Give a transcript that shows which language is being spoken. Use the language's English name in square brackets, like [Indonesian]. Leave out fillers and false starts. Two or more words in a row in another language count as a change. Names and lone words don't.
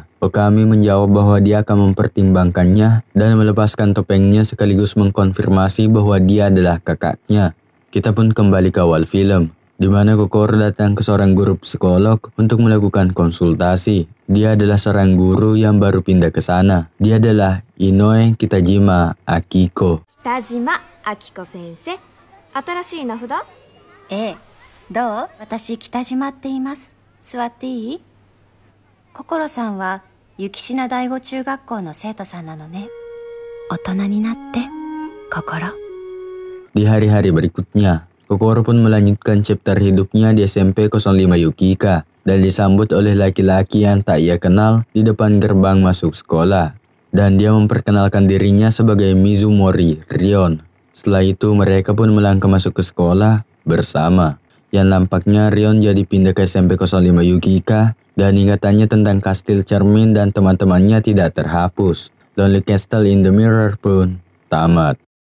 [Indonesian] Okami menjawab bahwa dia akan mempertimbangkannya dan melepaskan topengnya sekaligus mengkonfirmasi bahwa dia adalah kakaknya. Kita pun kembali ke awal film, di mana Kokoro datang ke seorang guru psikolog untuk melakukan konsultasi. Dia adalah seorang guru yang baru pindah ke sana. Dia adalah Inoue Kitajima Akiko. [Japanese] 北島明子先生、新しい名札？ええ、どう？私北島って言います。座っていい？心さんは雪品第五中学校の生徒さんなのね。大人になって心。 [Indonesian] Di hari-hari berikutnya, Kokoro pun melanjutkan chapter hidupnya di SMP 05 Yukika dan disambut oleh laki-laki yang tak ia kenal di depan gerbang masuk sekolah. Dan dia memperkenalkan dirinya sebagai Mizumori Rion. Setelah itu mereka pun melangkah masuk ke sekolah bersama. Yang nampaknya Rion jadi pindah ke SMP 05 Yukika dan ingatannya tentang kastil cermin dan teman-temannya tidak terhapus. Lonely Castle in the Mirror pun tamat.